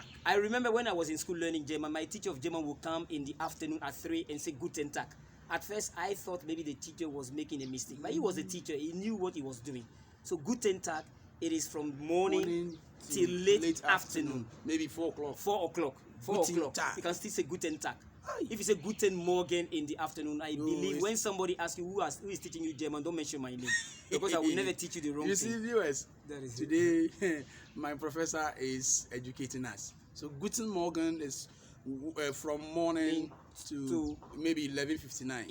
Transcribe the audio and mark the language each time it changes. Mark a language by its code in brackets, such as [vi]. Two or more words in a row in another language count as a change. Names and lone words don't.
[en] I remember when I was in school learning German, my teacher of German would come in the afternoon at 3 and say [de] Guten Tag. [en] At first, I thought maybe the teacher was making a mistake, but he was a teacher. He knew what he was doing. So [de] Guten Tag, [en] it is from morning till late afternoon. Maybe 4 o'clock. 4 o'clock. 4 Guten o'clock. Tag. You can still say [de] Guten Tag. [en] Aye. If you say [de] Guten Morgen [en] in the afternoon, I believe it's- when somebody asks you who is teaching you German, don't mention my name, because I will never teach you the wrong You see, thing. viewers, That is today my professor is educating us. So [de] Guten Morgen [en] is from morning to maybe 11:59.